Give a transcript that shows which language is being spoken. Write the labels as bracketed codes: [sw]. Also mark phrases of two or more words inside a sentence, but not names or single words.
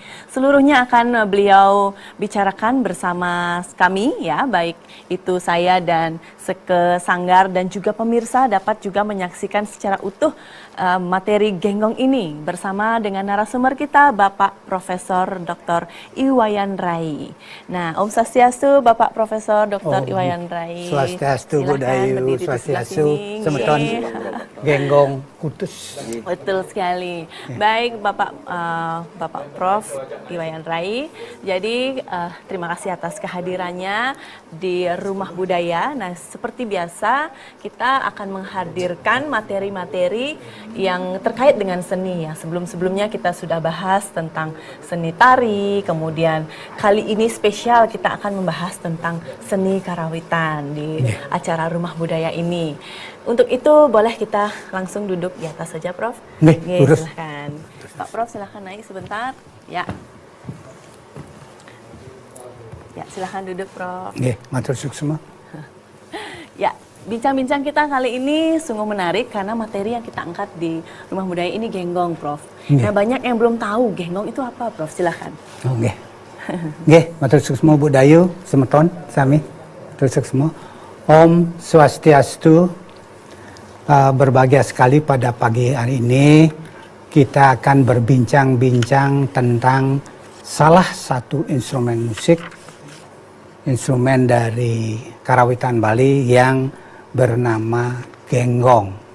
[id] Seluruhnya akan beliau bicarakan bersama kami ya, baik itu saya dan Seke Sanggar dan juga pemirsa dapat juga menyaksikan secara utuh materi genggong ini bersama dengan narasumber kita Bapak Profesor Dr. Iwayan Rai. Nah, [ban] Om Swastiastu [id] Bapak Profesor Dr. Iwayan Rai. [ban] Swastiastu Dayu, Swastiastu Semeton Genggong Kutus. [id] Betul sekali. Baik Bapak Prof Iwayan Rai. Jadi terima kasih atas kehadirannya di Rumah Budaya. Nah, seperti biasa kita akan menghadirkan materi-materi yang terkait dengan seni ya. Sebelum-sebelumnya kita sudah bahas tentang seni tari, kemudian kali ini spesial kita akan membahas tentang seni karawitan di acara Rumah Budaya ini. Untuk itu boleh kita langsung duduk di atas saja, Prof. Silahkan. Pak Prof, silahkan naik sebentar. Ya. Ya, silahkan duduk, Prof. [ban] Matur suksma. [id] Ya, bincang-bincang kita kali ini sungguh menarik karena materi yang kita angkat di Rumah Budaya ini genggong, Prof. Nah, banyak yang belum tahu genggong itu apa, Prof. Silahkan. [ban] Matur suksma Budayu, semeton, sami. Matur suksma. Om Swastiastu. [id] Berbahagia sekali pada pagi hari ini kita akan berbincang-bincang tentang salah satu instrumen musik, instrumen dari karawitan Bali yang bernama genggong.